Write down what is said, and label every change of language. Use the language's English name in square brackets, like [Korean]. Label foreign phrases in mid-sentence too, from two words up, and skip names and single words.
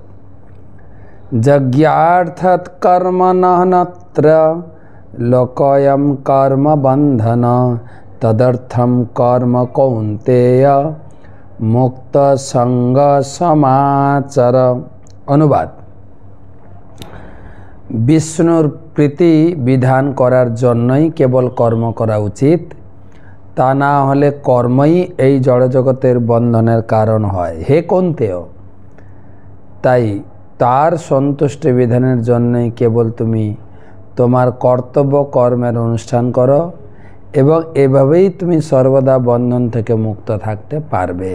[Sanskrit] यज्ञार्थात् कर्म नत्र लोकोऽयं कर्म बंधन तदर्थं कर्म कौन्तेय मुक्त संग समाचर। [Bangla] অনুবাদ, বিষ্ণুর প্রীতি বিধান করার জন্যই কেবল কর্ম করা উচিত, তা না হলে কর্মই এই জড়জগতের বন্ধনের কারণ হয়। হে কৌন্তেয়, তাই তার সন্তুষ্টি বিধানের জন্যই কেবল তুমি তোমার কর্তব্য কর্মের অনুষ্ঠান করো এবং এভাবেই তুমি সর্বদা বন্ধন থেকে মুক্ত থাকতে পারবে।